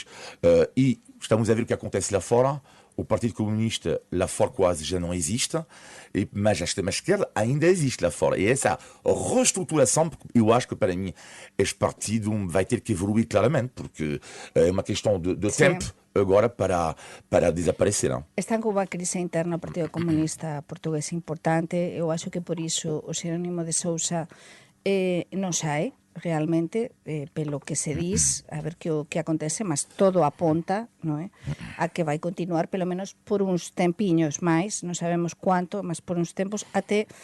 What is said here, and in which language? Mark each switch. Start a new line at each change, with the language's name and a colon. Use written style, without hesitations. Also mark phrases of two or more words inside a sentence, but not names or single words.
Portuguese: E estamos a ver o que acontece lá fora. O Partido Comunista lá fora quase já não existe, mas a extrema-esquerda ainda existe lá fora. E essa reestruturação, eu acho que para mim este partido vai ter que evoluir claramente, porque é uma questão de tempo agora para desaparecer.
Galician: Están com uma crise interna no Partido Comunista Portugués importante. Eu acho que por iso o Xerónimo de Sousa non sae realmente, pelo que se diz, a ver que acontece, mas todo aponta, non é, a que vai continuar pelo menos por uns tempiños máis, non sabemos cuánto, mas por uns tempos até